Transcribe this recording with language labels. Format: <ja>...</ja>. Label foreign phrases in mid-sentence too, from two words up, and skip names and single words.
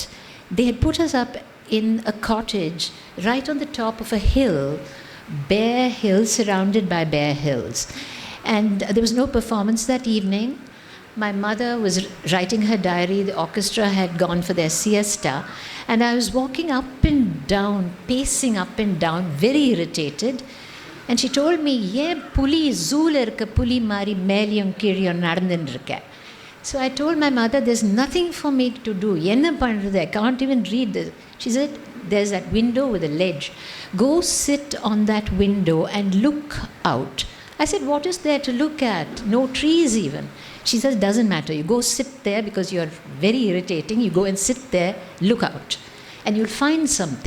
<en>They had put us up in a cottage right on the top of a hill, bare hill surrounded by bare hills. And there was no performance that evening. My mother was writing her diary. The orchestra had gone for their siesta. And I was walking up and down, pacing up and down, very irritated. And she told me,</en> <ta>"ஏ புலி ஜூலா இருக்க புலி மாதிரி மேலேயும் கீழேயும் நடந்துண்டிருக்க."</ta> <en>So I told my mother, there's nothing for me to do.</en> <ta>என்ன பண்றது?</ta> <en>I can't even read this. She said, there's that window with a ledge. Go sit on that window and look out. I said, what is there to look at? No trees even. She says, doesn't matter. You go sit there because you're very irritating. You go and sit there, look out, and you'll find something.</en>